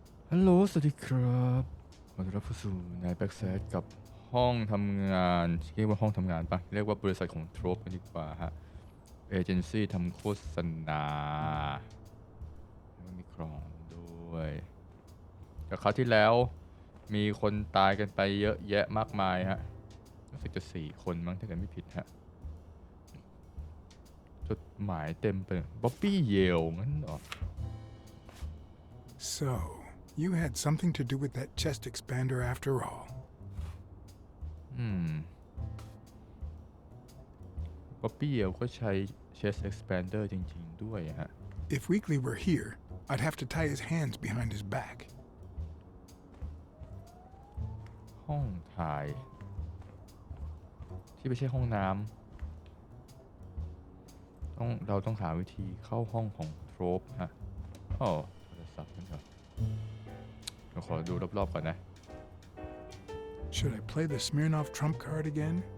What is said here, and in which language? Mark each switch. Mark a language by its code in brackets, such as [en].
[th] ฮัลโหลสวัสดีครับขอต้อนรับเข้าสู่นายแบ็กแซดกับห้องทำงานเรียกว่าห้องทำงานปะเรียกว่าบริษัทของโทรปกันดีกว่าฮะเอเจนซี่ทำโฆษณาแล้วมีกล่องด้วยแต่คราวที่แล้วมีคนตายกันไปเยอะแยะมากมายฮะรู้สึกจะ4 คนมั้งถ้าเกิดไม่ผิดฮะจดหมายเต็มไปบ๊อบบี้เยลงั้นเหรอ [en] So, you had something to do with that chest expander after all. [th] บ๊อบบี้เยลก็ใช้ chest expander จริงๆด้วยฮะ [en] If Weekly were here, I'd have to tie his hands behind his back. [th] ห้องถ่ายที่ไม่ใช่ห้องน้ำเราต้องหาวิธีเข้าห้องของโทรปฮะโอ้โทรศัพท์นั่นเหรอเราขอดูรอบๆก่อนนะ [en] Should I play the Smirnov trump card again?